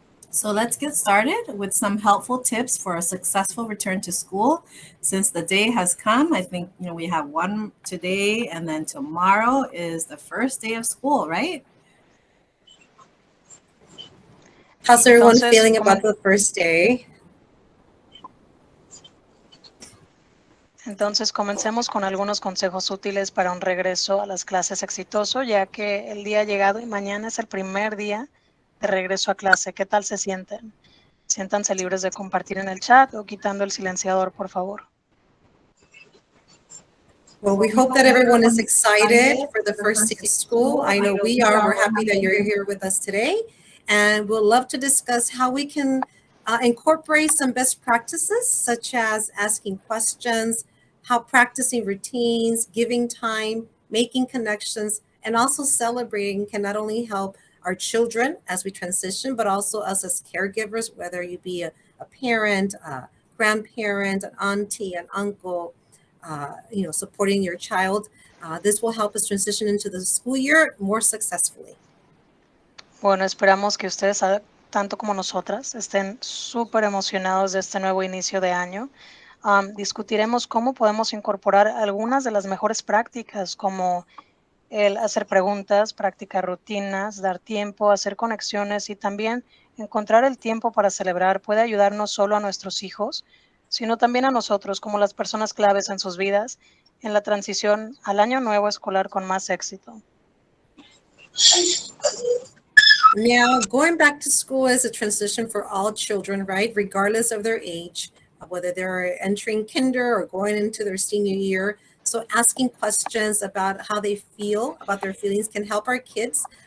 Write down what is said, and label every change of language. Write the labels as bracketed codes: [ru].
[en] So let's get started with some helpful tips for a successful return to school. Since the day has come, I think, we have one today and then tomorrow is the first day of school, right? How's everyone feeling about the first day? [es] Entonces, comencemos con algunos consejos útiles para un regreso a las clases exitoso, ya que el día ha llegado y mañana es el primer día de regreso a clase. ¿Qué tal se sienten? Siéntanse libres de compartir en el chat o quitando el silenciador, por favor. [en] Well, we hope that everyone is excited for the first day of school. I know we are. We're happy that you're here with us today. And we'll love to discuss how we can incorporate some best practices, such as asking questions, how practicing routines, giving time, making connections, and also celebrating can not only help our children as we transition, but also us as caregivers, whether you be a parent, a grandparent, an auntie, an uncle, supporting your child. This will help us transition into the school year more successfully. [es] Bueno, esperamos que ustedes, tanto como nosotras, estén súper emocionados de este nuevo inicio de año. Discutiremos cómo podemos incorporar algunas de las mejores prácticas, como el hacer preguntas, practicar rutinas, dar tiempo, hacer conexiones y también encontrar el tiempo para celebrar puede ayudar no solo a nuestros hijos, sino también a nosotros como las personas claves en sus vidas en la transición al año nuevo escolar con más éxito. [en] Now, going back to school is a transition for all children, right? Regardless of their age, whether they're entering kinder or going into their senior year. So asking questions about how they feel, about their feelings can help our kids.